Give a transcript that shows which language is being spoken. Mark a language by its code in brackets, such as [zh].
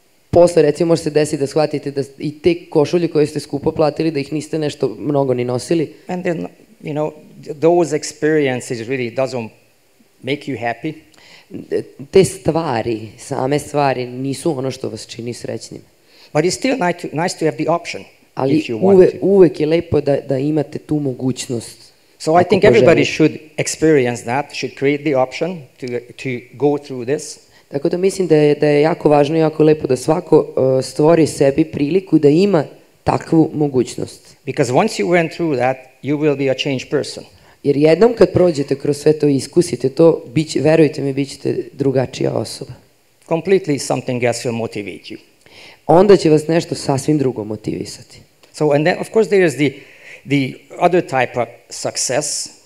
[sr] Posle, recimo, može se desiti da shvatite da i te košulje koje ste skupo platili, da ih niste nešto mnogo ni nosili. [en] And then, those experiences really doesn't make you happy. [sr] Te same stvari nisu ono što vas čini srećnim. [en] But it's still nice to have the option. [sr] Ali uvek je lepo da imate tu mogućnost. [en] So I think everybody should experience that, should create the option to go through this. [sr] Tako da mislim da je jako važno i jako lepo da svako stvori sebi priliku da ima takvu mogućnost. [en] Because once you went through that, you will be a changed person. [sr] Jer jednom kad prođete kroz sve to i iskusite to, verujte mi, bit ćete drugačija osoba. [en] Completely something else will motivate you. [sr] Onda će vas nešto sasvim drugo motivisati. [en] So, and then of course there is the other type of success.